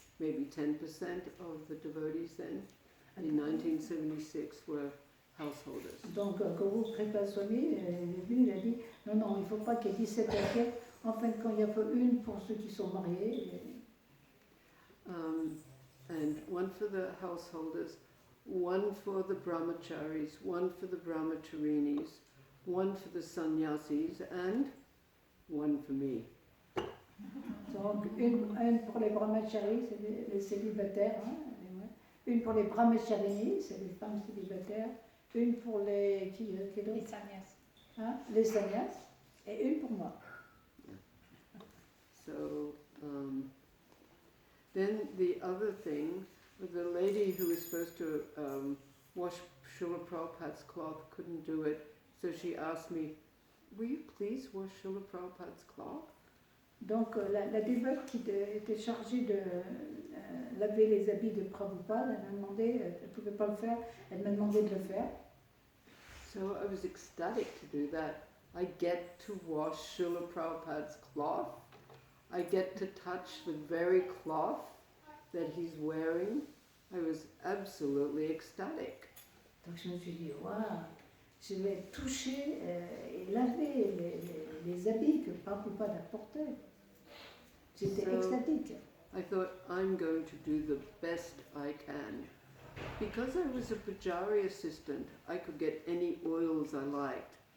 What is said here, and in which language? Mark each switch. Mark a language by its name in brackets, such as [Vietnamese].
[English] Maybe 10% of the devotees then, in 1976, were householders. [French] Donc Guru Kripa Swami, lui, il a dit, non, il ne faut pas qu'il y ait 17 assiettes. En fin de compte, il y en a une pour ceux qui sont mariés. [English] And one for the householders, one for the brahmacharis, one for the brahmacharinis, one for the sannyasis, and one for me. [French] Donc une pour les brahmacharis, c'est les célibataires, une pour les brahmacharinis, c'est les femmes célibataires, une pour les Les sannyas. hein, les sannyas, et une pour moi. [English] So then the other thing, the lady who was supposed to wash Srila Prabhupada's cloth couldn't do it, so she asked me, will you please wash Srila Prabhupada's cloth? [French] Donc la dévote qui était chargée de laver les habits de Prabhupada, elle m'a demandé, elle ne pouvait pas le faire, elle m'a demandé de le faire. [English] So I was ecstatic to do that. I get to wash Srila Prabhupada's cloth. I get to touch the very cloth that he's wearing. I was absolutely ecstatic. [French] Donc je me suis dit, waouh, je vais toucher et laver les habits que Prabhupada portait. J'étais [English] So, [French] extatique. [English] I thought, I'm going to do the best I can. Because I was a Pujari assistant, I could get any oils I liked.